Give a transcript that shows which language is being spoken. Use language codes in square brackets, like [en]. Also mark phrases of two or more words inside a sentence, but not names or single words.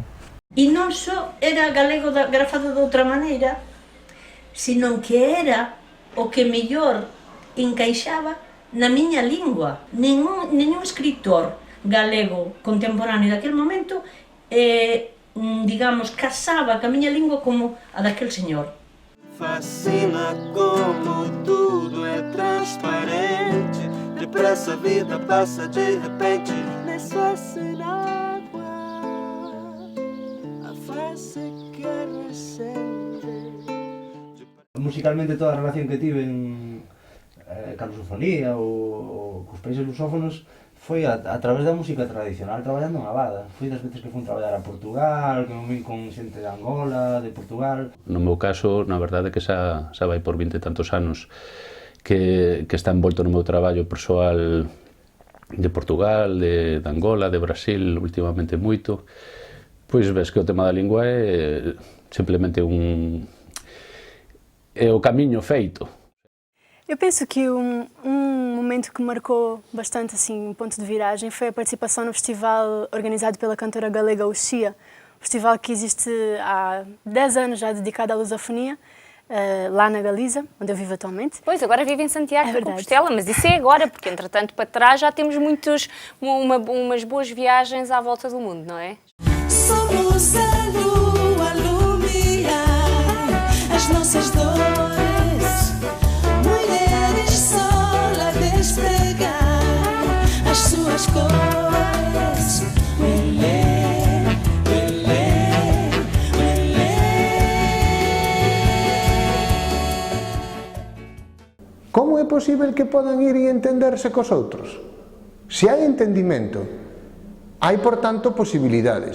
[gl] E non só era galego grafado de outra maneira, sino que era o que mellor encaixaba na miña lingua. Ningún escritor galego contemporáneo daquele momento, digamos, casaba ca miña lingua como a daquel señor. [pt] Fascina como tudo é transparente, depressa a vida passa de repente, nisso hace água, a face que recente. [gl] Musicalmente toda a relación que tiven cando Sofonía ou cos países lusófonos foi a través da música tradicional, traballando en Abada. Foi das veces que fui traballar a Portugal, que me vin con xente de Angola, de Portugal. No meu caso, na verdade que xa vai por 20 e tantos anos que está envolto no meu traballo persoal de Portugal, de Angola, de Brasil, últimamente moito. Pois ves que o tema da lingua é simplemente é o camiño feito. [pt] Eu penso que um momento que marcou bastante assim, um ponto de viragem foi a participação no festival organizado pela cantora galega Uxia, festival que existe há 10 anos já dedicado à lusofonia, lá na Galiza, onde eu vivo atualmente. Pois, agora vive em Santiago de Compostela, mas isso é agora, porque entretanto para trás já temos umas boas viagens à volta do mundo, não é? Somos a lua iluminar as nossas dores, mulheres sol a despegar as suas cores. [gl] Como é posible que podan ir e entenderse cos outros? Se hai entendimento, hai, por tanto, posibilidades.